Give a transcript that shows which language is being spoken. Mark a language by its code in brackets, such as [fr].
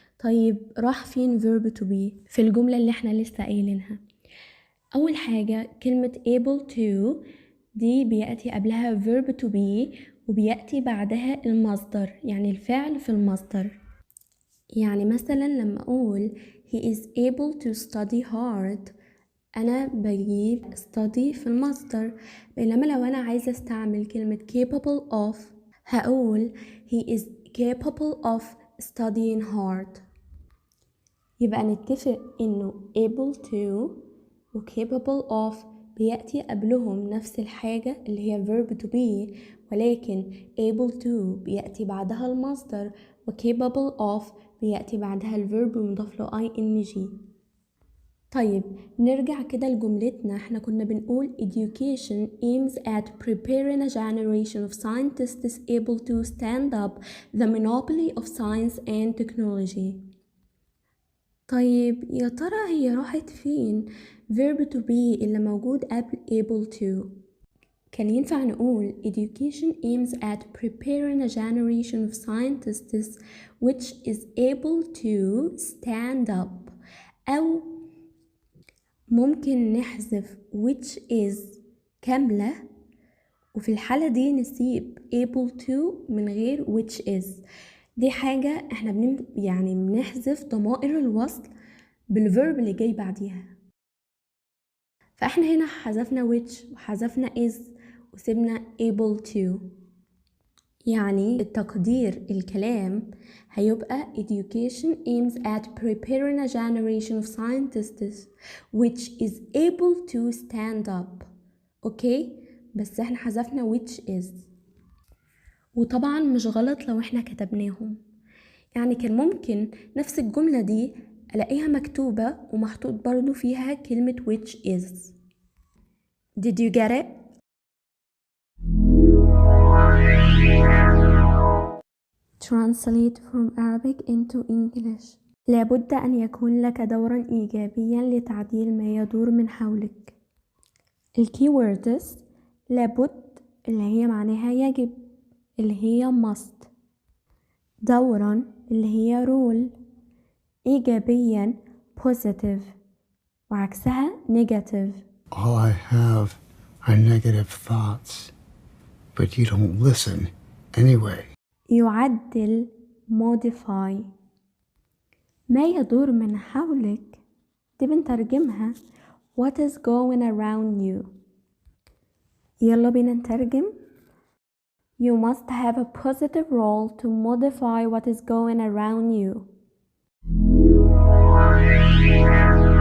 [ar] طيب راح فين verb to be في الجملة اللي احنا لسه قايلينها؟ أول حاجة كلمة able to دي بيأتي قبلها verb to be، وبيأتي بعدها المصدر، يعني الفعل في المصدر. يعني مثلا لما أقول [en] he is able to study hard، [ar] أنا بجيب study في المصدر. بينما لو أنا عايزة استعمل كلمة capable of هقول [en] he is capable of studying hard. [ar] يبقى نتفق إنه able to و capable of بيأتي قبلهم نفس الحاجة اللي هي verb to be، ولكن able to بيأتي بعدها المصدر، و capable of بيأتي بعدها الverb مضاف له ing. طيب نرجع كده لجملتنا. احنا كنا بنقول [en] education aims at preparing a generation of scientists able to stand up the monopoly of science and technology. [ar] طيب يا ترى هي راحت فين verb to be اللي موجود قبل able to؟ كان ينفع نقول [en] education aims at preparing a generation of scientists which is able to stand up، [ar] أو ممكن نحذف which is كاملة، وفي الحالة دي نسيب able to من غير which is. دي حاجة احنا بنحذف ضمائر الوصل بالverb اللي جاي بعديها. فاحنا هنا حذفنا which وحذفنا is وسيبنا able to. يعني التقدير الكلام هيبقى [en] education aims at preparing a generation of scientists which is able to stand up. [ar] اوكي، بس احنا حذفنا which is. وطبعا مش غلط لو احنا كتبناهم، يعني كان ممكن نفس الجملة دي الاقيها مكتوبة ومحطوط برضو فيها كلمة which is. [en] Did you get it? Translate from Arabic into English. [ar] لابد أن يكون لك دورا إيجابيا لتعديل ما يدور من حولك. الكيوردز لابد اللي هي معناها يجب اللي هي must، دورا اللي هي role، إيجابيا positive وعكسها negative. [en] All I have are negative thoughts, but you don't listen anyway. [ar] يعدل modify. ما يدور من حولك دي بنترجمها [en] what is going around you. [ar] يلا بينا نترجم. [en] You must have a positive role to modify what is going around you.